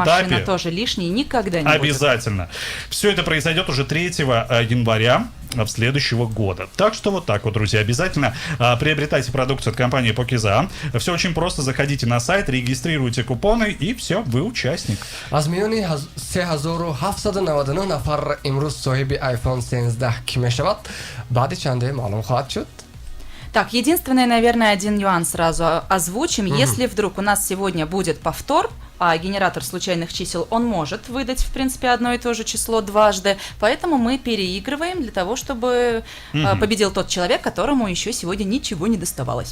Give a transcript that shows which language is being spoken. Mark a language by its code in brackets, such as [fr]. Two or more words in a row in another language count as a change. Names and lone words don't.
[ru] машина этапе. тоже лишней никогда не будет. Обязательно. Все это произойдет уже 3 января следующего года. Так что вот так вот, друзья, обязательно приобретайте продукцию от компании Pokiza. Все очень просто. Заходите на сайт, регистрируйте купоны, и все, вы участник. [tg] аз миёни 3799 нафар имрӯз соҳиби iPhone 13 ки мешавад, баъди чанде маълум хоҳад шуд? [ru] Так, единственное, наверное, один нюанс сразу озвучим. Если вдруг у нас сегодня будет повтор, а генератор случайных чисел, он может выдать, в принципе, одно и то же число дважды. Поэтому мы переигрываем для того, чтобы победил тот человек, которому еще сегодня ничего не доставалось.